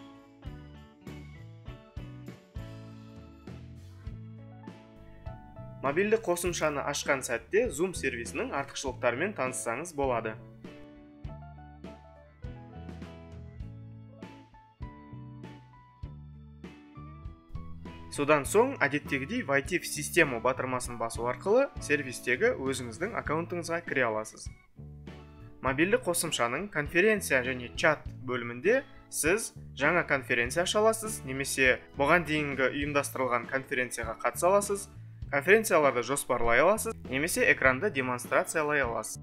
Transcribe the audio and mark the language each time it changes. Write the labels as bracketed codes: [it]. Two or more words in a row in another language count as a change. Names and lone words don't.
[kk] Мобильді қосымшаны ашқан сәтте Zoom сервисінің артықшылықтарымен таныссаңыз болады. Содан соң, әдеттегідей [ru] войти в систему [kk] батырмасын басу арқылы сервистегі өзіңіздің аккаунтыңызға кіре аласыз. Мобильді қосымшаның конференция және чат бөлімінде сіз жаңа конференция аша аласыз, немесе бұған дейінгі ұйымдастырылған конференцияға қатыса аласыз, конференцияларды жоспарлай аласыз, немесе экранды демонстрациялай аласыз.